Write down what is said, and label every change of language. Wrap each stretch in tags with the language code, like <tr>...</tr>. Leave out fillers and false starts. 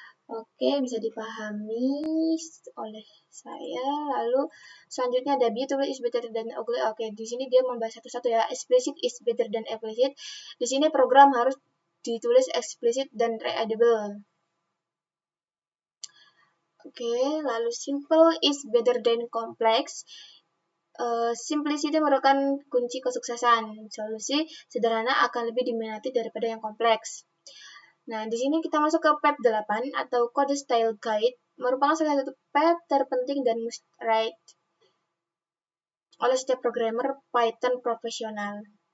<id>Oke, bisa dipahami oleh saya. Lalu selanjutnya ada</id> <en>beautiful is better than ugly.</en> <id>Oke, di sini dia membahas satu-satu ya.</id> <en>Explicit is better than implicit.</en> <id>Di sini program harus ditulis explicit dan readable. Oke, lalu</id> <en>simple is better than complex.</en> <id>Simplicity merupakan kunci kesuksesan. Solusi sederhana akan lebih diminati daripada yang kompleks. Nah, di sini kita masuk ke PEP 8 atau Code Style Guide, merupakan salah satu PEP terpenting dan must write oleh setiap programmer Python profesional.</id>